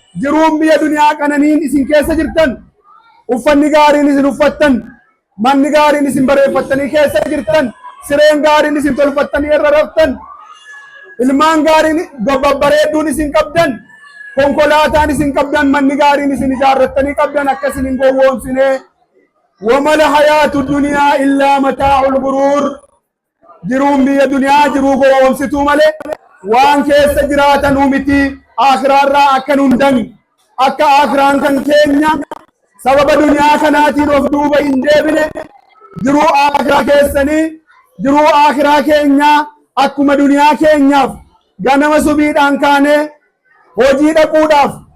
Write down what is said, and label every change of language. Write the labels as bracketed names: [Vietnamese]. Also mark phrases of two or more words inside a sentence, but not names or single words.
[Oromo] Jiruun biyya duniyaa qananiin isin keessa jirtan, uffanni gaariin isin uffattan, manni gaariin isin bareeffattanii keessa jirtan, sireen gaariin isin tolfattanii irra raftan, ilmaan gaariin babbareedduun isin qabdan, konkolaataan isin qabdan, manni gaariin isin ijaarrattanii qabdan akka isin hin gowwoomsine. [Arabic] وما الحياة الدنيا إلا متاع الغرور. [Oromo] Jiruun biyya duniyaa jiruu gowwoomsituu malee waan keessa jiraatanuu miti. Akhiraarraa akka nu hin danne, akka akhiraan kan keenya sababa duniyaa kanaatiin of duuba hin deebine, jiruu akhiraa keessanii, jiruu akhiraa keenyaa akkuma duniyaa keenyaaf ganama subiidhaan kaanee hojii dhaquudhaaf